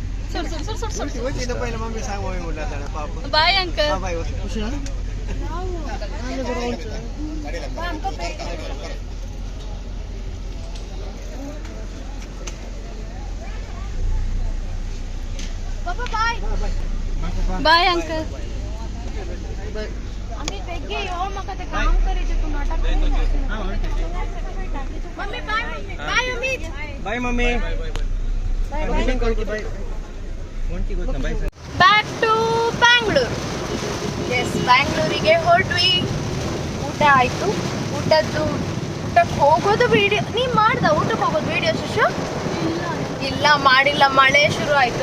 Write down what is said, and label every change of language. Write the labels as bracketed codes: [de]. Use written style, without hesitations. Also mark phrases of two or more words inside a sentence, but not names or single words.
[en] bye uncle. bye uncle. [mr] आम्ही वेगळे येऊ मग ते काम करायचे तू नाटक मम्मी [en] bye bye [mr] अमित [en] bye mummy back to Bangalore. [kn] ಎಸ್, ಬ್ಯಾಂಗ್ಳೂರಿಗೆ ಹೊರಟ್ವಿ. ಊಟ ಆಯಿತು. ಊಟಕ್ಕೆ ಹೋಗೋದು ವಿಡಿಯೋ ನೀನು ಮಾಡ್ದ? ಊಟಕ್ಕೆ ಹೋಗೋದು ವಿಡಿಯೋ ಶಿಶು? ಇಲ್ಲ ಮಾಡಿಲ್ಲ, ಮಳೆ ಶುರು ಆಯಿತು.